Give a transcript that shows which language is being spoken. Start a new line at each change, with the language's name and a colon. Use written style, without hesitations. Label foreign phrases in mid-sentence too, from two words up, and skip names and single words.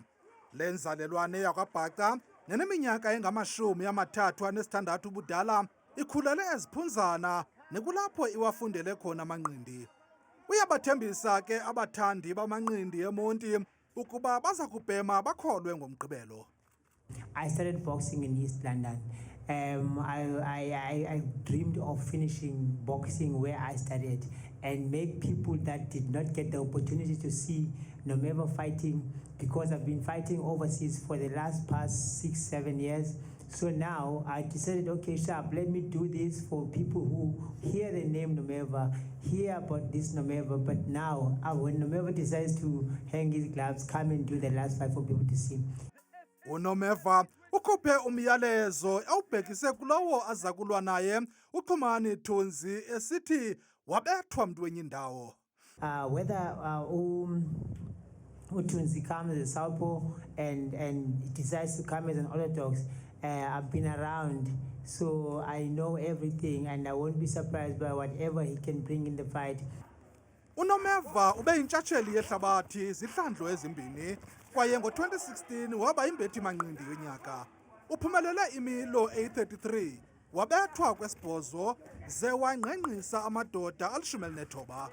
Xhosa: Le nzalelwane yakwaBhaca neneminyaka engama-36 ubudala ikhulele eziphunzana nekulapho iwafundele khona amanqindi. Uyabathembisa ke abathandi bamanqindi eMonti ukuba baza kubhema bakholwe ngomgqibelo.
English: I started boxing in East London. I dreamed of finishing boxing where I started and make people that did not get the opportunity to see Nomeva fighting, because I've been fighting overseas for the past 6-7 years. So now I decided, okay, sharp, let me do this for people who hear the name Nomeva, hear about this Nomeva, but now when Nomeva decides to hang his gloves, come and do the last fight for people to see.
Xhosa: UNomeva ukhuphe umyalezo awubhekise kulowo aza kulwa naye uChumani Thunzi esithi wabethwa mntu wenye indawo.
English: Whether Thunzi comes as a southpaw and decides to come as an orthodox, I've been around, so I know everything and I won't be surprised by whatever he can bring in the fight.
Xhosa: UNomeva ube yintshatsheli yehlabathi zihlandlo ezimbini kwaye ngo-2016 waba imbethi manqindi yonyaka. Uphumelele imilo 833, wabethwa kwesibhozo ze wangqengqisa amadoda ali-19.